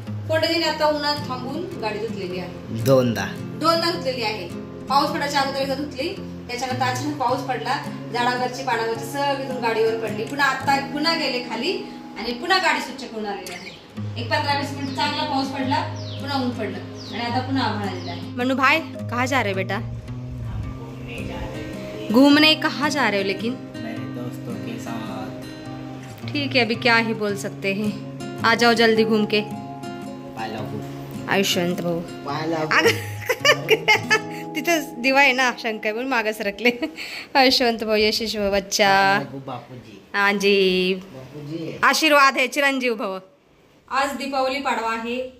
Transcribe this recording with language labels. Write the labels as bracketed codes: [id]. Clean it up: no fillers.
[mr] फोंडेजीने आता उन्हात थांबून गाडी धुतलेली आहे. दोनदा धुतलेली आहे. पाऊस पडायच्या अगोदर एकदा धुतली. त्याच्यानंतर अचानक पाऊस पडला. झाडावरची पाडावरची सगळी गाडीवर पडली. पुन्हा आता पुन्हा गेले खाली आणि पुन्हा गाडी स्वच्छ करून आलेली आहे. एक 15-20 मिनिट चांगला पाऊस पडला, पुन्हा ऊन पडलं आणि आता पुन्हा आभाळ आलेलं आहे. [hi] मन्नू भाई कहाँ जा रहे हो बेटा? घूमने कहाँ जा रहे हो लेकिन? मेरे दोस्तों के साथ. ठीक है, अभी क्या ही बोल सकते हैं. आ जाओ जल्दी घूम के. [mr] आयुष्यवंत भाऊ तिथं दिवा आहे ना शंकर म्हणून मागं सरकले. आयुष्यवंत भाऊ, यशस्वी भाऊ, बच्चा, बापूजी. [hi] हाँ जी, [mr] बापूजी आशीर्वाद आहे, चिरंजीव भव. आज दीपावली पाडवा आहे.